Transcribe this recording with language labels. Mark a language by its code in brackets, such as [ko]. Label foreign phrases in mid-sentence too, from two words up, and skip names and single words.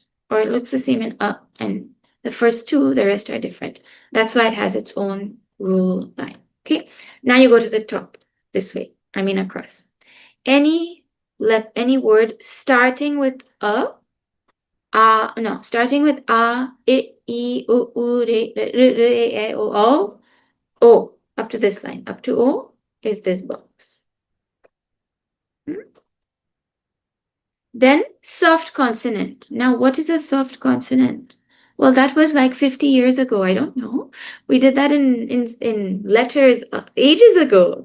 [en] Or it looks the same in a, and the first two, the rest are different. That's why it has its own rule line. Okay, now you go to the top this way. I mean across. Any word starting with a, starting with a, I, u, re, e, o, up to this line, up to o is this box. Then soft consonant. Now, what is a soft consonant? Well, that was like 50 years ago. I don't know. We did that in letters ages ago.